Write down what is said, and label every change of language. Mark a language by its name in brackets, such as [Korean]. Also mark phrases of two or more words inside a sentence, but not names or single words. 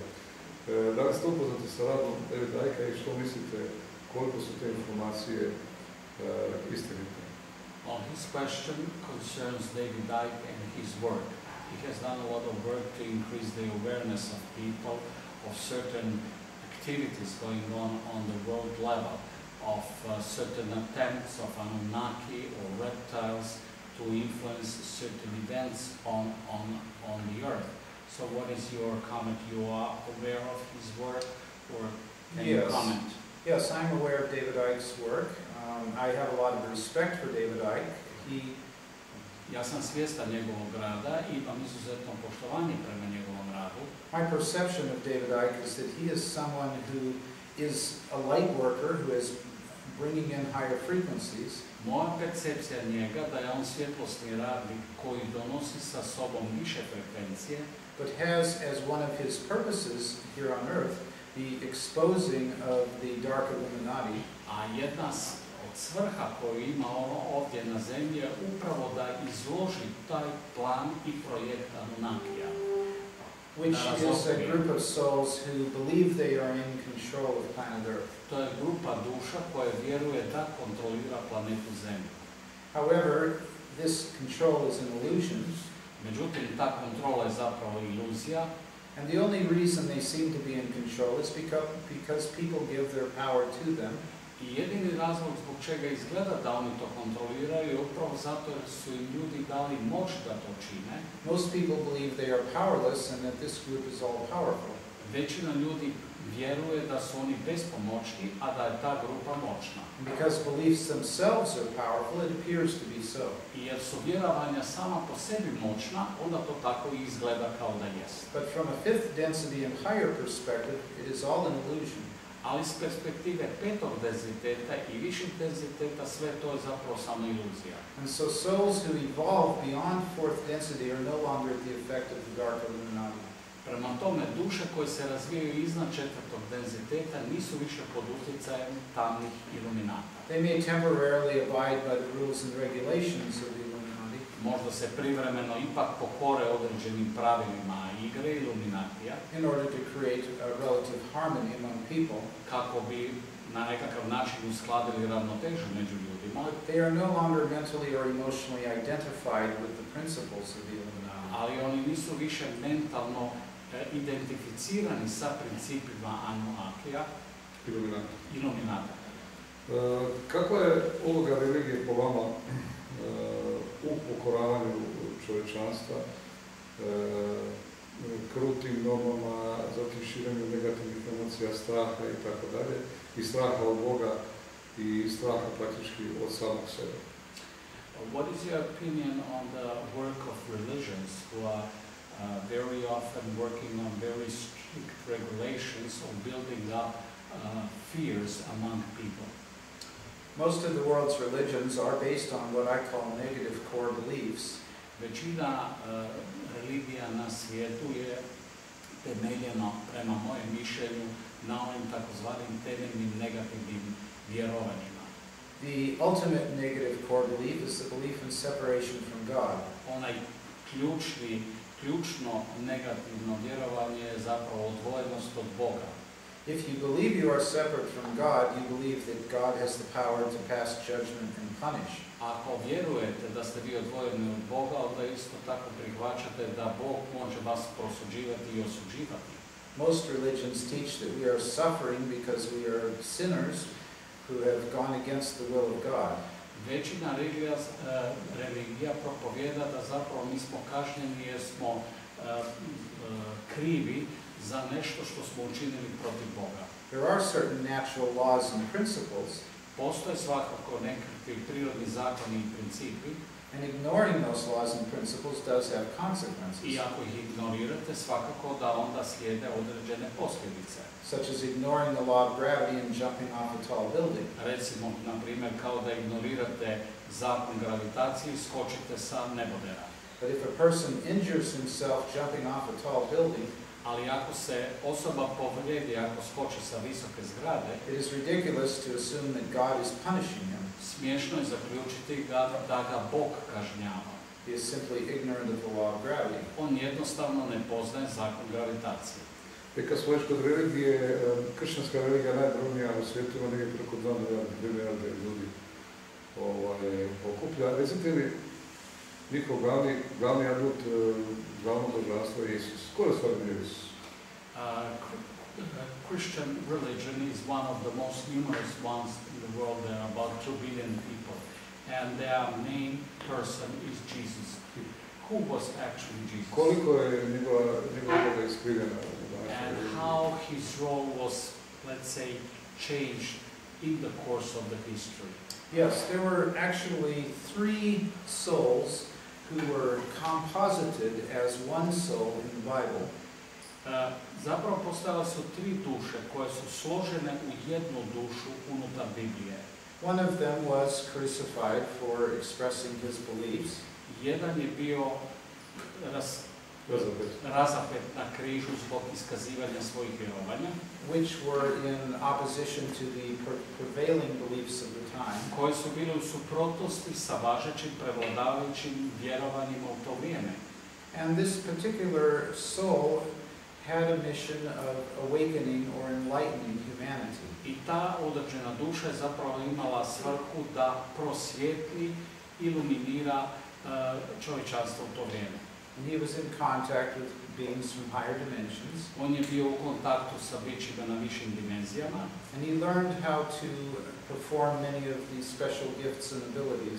[Croatian] Da li ste upoznati sa radom Davida Icka i što mislite koliko su te informacije istinite? [English] Well, his question concerns David Icke and his work. He has done a lot of work to increase the awareness of people of certain activities going on the world level, of certain attempts of Anunnaki or reptiles to influence certain events on the earth. So what is your comment? You are aware of his work, or can you comment? Yes, I'm aware of David Icke's work. I have a lot of respect for David Icke. [Croatian] Ja sam svjestan njegovog rada i imam izuzetno poštovanje prema njegovom radu. [English] My perception of David Icke is that he is someone who is a light worker who is bringing in higher frequencies. [Croatian] Moja percepcija njega da je on svjetlosni radnik koji donosi sa sobom više frekvencije, [English] but has as one of his purposes here on earth the exposing of the dark Illuminati. [Croatian] A jedna od svrha koju ima ovdje na zemlji je upravo da izloži taj plan i projekt Anunnakija. [English] Which is a group of souls who believe they are in control of planet Earth. [Croatian] To je grupa duša koja vjeruje da kontrolira planetu Zemlju. [English] However, this control is an illusion. [Croatian] Međutim, ta kontrola je zapravo iluzija. [English] And the only reason they seem to be in control is because people give their power to them. [Croatian] I jedini razlog zbog čega izgleda da oni to kontroliraju je upravo zato jer su im ljudi dali moć da to čine. [English] Most people believe they are powerless and that this group is all powerful. [Croatian] Većina ljudi vjeruje da su oni bespomoćni, a da je ta grupa moćna. [English] Because beliefs themselves are powerful, it appears to be so. [Croatian] I jer su vjerovanja sama po sebi moćna, onda to tako i izgleda kao da jest. [English] But from a 5th density and higher perspective, it is all an illusion. [Croatian] Ali s perspektive petog denziteta i višeg denziteta sve to je zapravo samo iluzija. [English] And so souls who evolve beyond 4th density are no longer at the effect of the dark Illuminati. [Croatian] Prema tome, duše koje se razvijaju iznad četvrtog denziteta nisu više pod utjecajem tamnih iluminata. [English] They may temporarily abide by the rules and regulations of the Illuminati. [Croatian] Možda se privremeno ipak pokore određenim pravilima igre iluminatija. [English] In order to create a relative harmony among people. [Croatian] Kako bi na nekakav način uskladili ravnotežu među ljudima. [English] They are no longer mentally or emotionally identified with the principles of the Illuminati. [Croatian] Ali oni nisu više mentalno identificirani sa principima Anunnakija. Iluminata. Kakva je uloga religije po vama u pokoravanju čovječanstva, krutim normama, zatim širenju negativnih emocija, straha i tako dalje, i straha od Boga i straha praktički od samog sebe? [English] What is your opinion on the work of religions who are very often working on very strict regulations of building up fears among people? Most of the world's religions are based on what I call negative core beliefs. [Croatian] Većina religija na svijetu je temeljeno, prema mojem mišljenju, na ovim takozvanim temeljnim negativnim vjerovanjima. [English] The ultimate negative core belief is the belief in separation from God. [Croatian] Onaj ključno negativno vjerovanje je zapravo odvojenost od Boga. [English] If you believe you are separate from God, you believe that God has the power to pass judgment and punish. [Croatian] Ako vjerujete da ste vi odvojeni od Boga, onda isto tako prihvaćate da Bog može vas prosuđivati i osuđivati. [English] Most religions teach that we are suffering because we are sinners who have gone against the will of God. [Croatian] Većina religija propovjeda da zapravo mi smo kažnjeni jer smo krivi za nešto što smo učinili protiv Boga. [English] There are certain natural laws and principles, [Croatian] Postoje svakako nekakvi prirodni zakoni i principi, [English] and ignoring those laws and principles does have consequences, [Croatian] i ako ih ignorirate, svakako da onda slijede određene posljedice. [English] such as ignoring the law of gravity and jumping off a tall building. [Croatian] Recimo, na primjer, kao da ignorirate zakon gravitacije i skočite sa nebodera. [English] But if a person injures himself jumping off a tall building, [Croatian] Ali ako se osoba povrijedi, ako skoči sa visoke zgrade, [English] it is ridiculous to assume that God is punishing him. [Croatian] smiješno je zaključiti da ga Bog kažnjava. [English] He is simply ignorant of the law of gravity. [Croatian] On jednostavno ne poznaje zakon gravitacije. I kad smo već kod religije, kršćanska religija najbrojnija u svijetu, ima negdje preko 2 milijarde ljudi okuplja. Recite li, njihov glavni adut, glavno božanstvo je Isus. Ko je stvarno Isus? [English] Christian religion is one of the most numerous ones in the world. There are about 2 billion people, and their main person is Jesus. Who was actually Jesus? [Croatian] Koliko je njegova uloga iskrivljena? [English] And how his role was, let's say, changed in the course of the history. Yes, there were actually 3 souls who were composited as one soul in the Bible. [Croatian] Zapravo postojale su 3 duše koje su složene u jednu dušu unutar Biblije. [English] One of them was crucified for expressing his beliefs. [Croatian] Jedan je bio razapet na križu zbog iskazivanja svojih vjerovanja, [English] which were in opposition to the prevailing beliefs of the time. [Croatian] koji su bili u suprotnosti sa važećim prevladavajućim vjerovanjima u to vrijeme. [English] And this particular soul had a mission of awakening or enlightening humanity. [Croatian] I ta određena duša je zapravo imala svrhu da prosvijetli, iluminira čovječanstvo u to vrijeme. [English] And he was in contact with beings from higher dimensions. [Croatian] On je bio u kontaktu sa bićima na višim dimenzijama. [English] And he learned how to perform many of these special gifts and abilities.